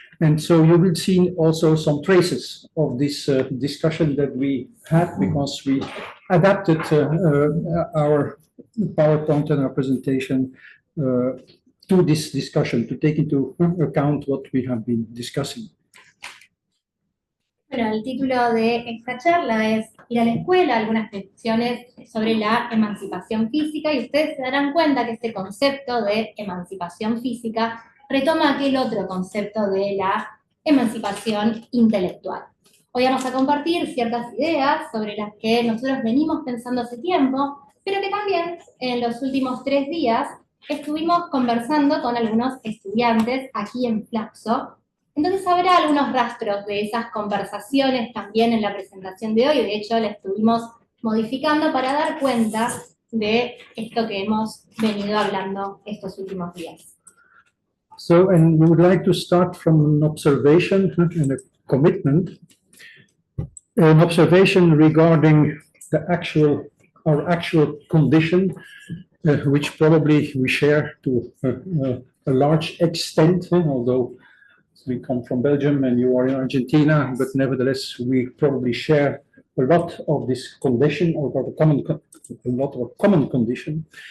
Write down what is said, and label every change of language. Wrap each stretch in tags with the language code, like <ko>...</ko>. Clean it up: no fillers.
<en>And so you will see also some traces of this discussion that we had, because we adapted our PowerPoint and our presentation to this discussion, to take into account what we have been discussing.</en> <es>Bueno, el título de esta charla es Ir a la escuela, algunas reflexiones sobre la emancipación física, y ustedes se darán cuenta que este concepto de emancipación física retoma aquel otro concepto de la emancipación intelectual. Hoy vamos a compartir ciertas ideas sobre las que nosotros venimos pensando hace tiempo, pero que también en los últimos 3 días estuvimos conversando con algunos estudiantes aquí en Flaxo. Entonces habrá algunos rastros de esas conversaciones también en la presentación de hoy. De hecho, la estuvimos modificando para dar cuenta de esto que hemos venido hablando estos últimos días.</es> <en>So, and we would like to start from an observation and a commitment. An observation regarding our actual condition, which probably we share to a large extent, although we come from Belgium and you are in Argentina, but nevertheless we probably share a lot of this condition, or a lot of common condition,</en>